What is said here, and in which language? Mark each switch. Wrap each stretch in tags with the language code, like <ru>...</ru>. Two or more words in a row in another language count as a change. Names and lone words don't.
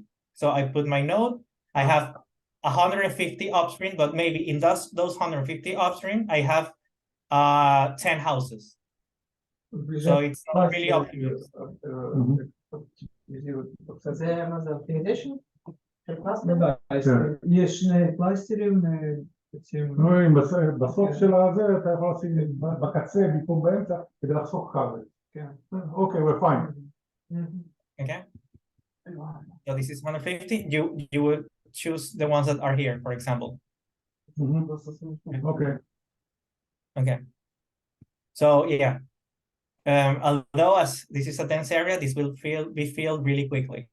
<en>So I put my node, I have 150 upstream, but maybe in those 150 upstream, I have 10 houses. So it's not really optimal. The optimization.</en> <ru>Ну да,</ru> <he>יש שני קלאסטרים, נו, בסוף של הזה אתה יכול לשים בקצה במקום באמצע כדי לחסוך כבל. אוקיי,</he> <en>we're fine. Okay. So this is 150. You would choose the ones that are here, for example. Okay. Okay. So yeah. Although as this is a dense area, this will be filled really quickly.</en>